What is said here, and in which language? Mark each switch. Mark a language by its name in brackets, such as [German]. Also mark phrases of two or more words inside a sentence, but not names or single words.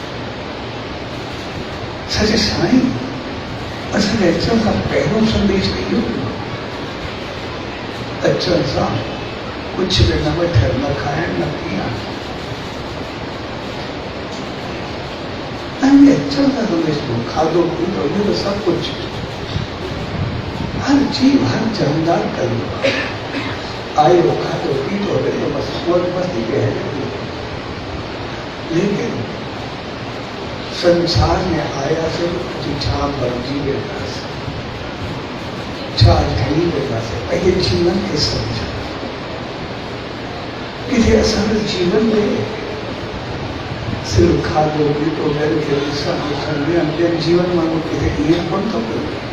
[Sindhi] सचे साईं असांजे अचण खां पहिरियों संदेश इहो हुयो, अचण सां कुझु बि न वठणु, न खाइणु, न पीअणु। अचण खां संदेश हुयो, खाधो पीतो, इहो त सभु कुझु हर जीव, हर जानदार कंदो आहे। आयो, खाधो पीतो, वेठो, बसि मौज मस्ती पे हले। लेकिन संसार में आयासीं कि छा बणिजी वेंदासीं, छा ठही वेंदासीं, पंहिंजे जीवन खे सम्झो। किथे असांजे जीवन में सिर्फ़ु खाधो पीतो, घर खे ॾिसणु ॿियनि जीवन माण्हू किथे ईअं कोन थो करे।